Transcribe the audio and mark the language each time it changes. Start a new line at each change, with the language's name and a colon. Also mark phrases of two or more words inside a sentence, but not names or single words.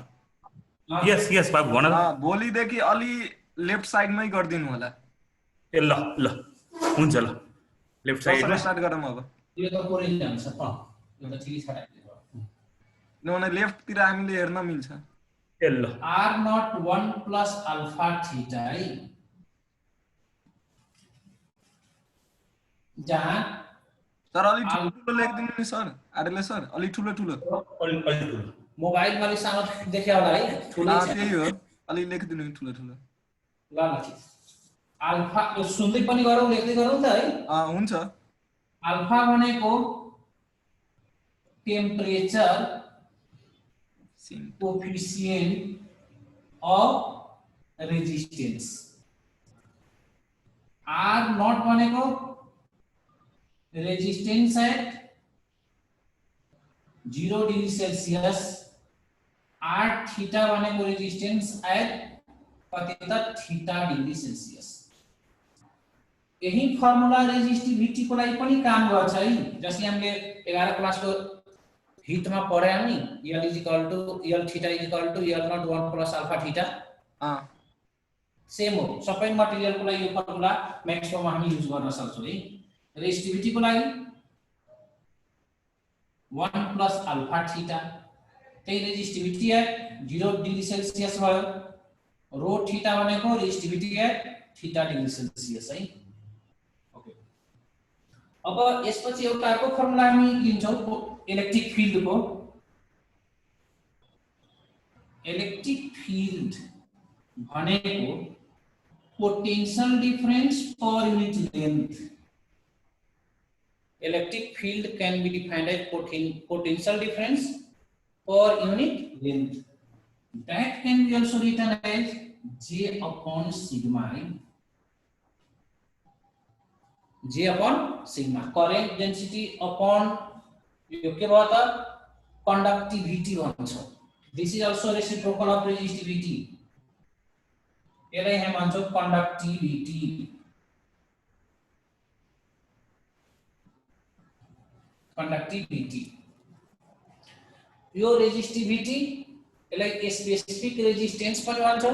Nepali: यस यस बाबु भन न। भोलिदेखि अलि लेफ्ट साइडमै गरिदिनु होला। ए ल ल हुन्छ ल, लेफ्ट साइडमा स्टार्ट गरौँ अब। यो त पुरै जान्छ यो त ठिकै छ। किनभने लेफ्टतिर हामीले हेर्न मिल्छ। ए ल
English: R naught 1 plus alpha theta है, जहाँ
Nepali: सर अलि ठुलो लेख्दिनु नि सर, आरले सर अलि ठुलो ठुलो। मोबाइल मा सानो देख्या होला है, ठुलो छ त्यही हो, अलि लेख्दिनु नि ठुलो ठुलो। ल ल ठीक। अल्फा सुन्दै पनि गरौँ लेख्दै गरौँ त है। हुन्छ। अल्फा भनेको
English: temperature coefficient of resistance, R naught
Nepali: भनेको
English: resistance at 0 degree Celsius, R theta
Nepali: भनेको
English: resistance at
Nepali: कति त
English: theta degree Celsius.
Nepali: यही फर्मुला रेजिस्टिभिटी को लागि पनि काम गर्छ है। जसले हामीले 11 क्लास को हिट में पढे हामी
English: L is equal to L theta is equal to L naught 1 plus alpha theta.
Nepali: सेम हो, सबै मटेरियल को लागि यो फर्मुला मैक्सिमम हामी युज गर्न सक्छौं है। रेजिस्टिभिटी को लागि
English: 1 plus alpha theta,
Nepali: त्यही
English: resistivity at 0 degree Celsius
Nepali: भयो।
English: rho theta
Nepali: भनेको
English: resistivity at theta degree Celsius
Nepali: है। ओके, अब यसपछि एउटा अर्को फर्मुला हामी लिन्छौं
English: electric field
Nepali: को।
English: electric field भनेको potential difference per unit length. electric field can be defined as potential difference per unit length, that can be also written as J upon sigma, J upon sigma, current density upon
Nepali: यो के भयो त कंडक्टिविटी भन्छ।
English: this is also reciprocal of resistivity,
Nepali: यसलाई हामी भन्छौं कंडक्टिविटी। कंडक्टिविटी यो रेजिस्टिभिटी, यसलाई
English: specific resistance
Nepali: पनि भन्छौं।